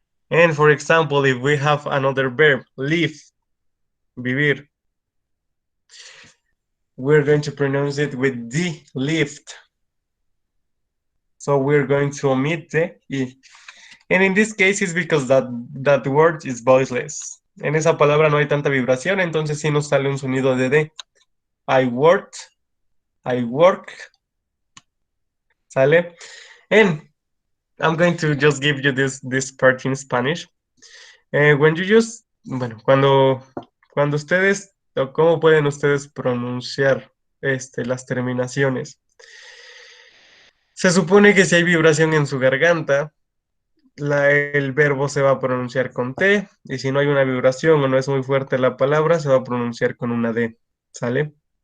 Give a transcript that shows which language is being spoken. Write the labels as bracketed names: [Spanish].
[English] And for example, if we have another verb, live, vivir, we're going to pronounce it with D, lived. So we're going to omit the E. And in this case, it's because that word is voiceless. [Spanish] En esa palabra no hay tanta vibración, entonces sí nos sale un sonido de D. [English] I worked, I work, [Spanish] ¿sale? [English] And I'm going to just give you this part in Spanish. When you use, [Spanish] bueno, cuando ustedes, o cómo pueden ustedes pronunciar las terminaciones. Se supone que si hay vibración en su garganta, el verbo se va a pronunciar con T, y si no hay una vibración o no es muy fuerte la palabra, se va a pronunciar con una D, ¿sale?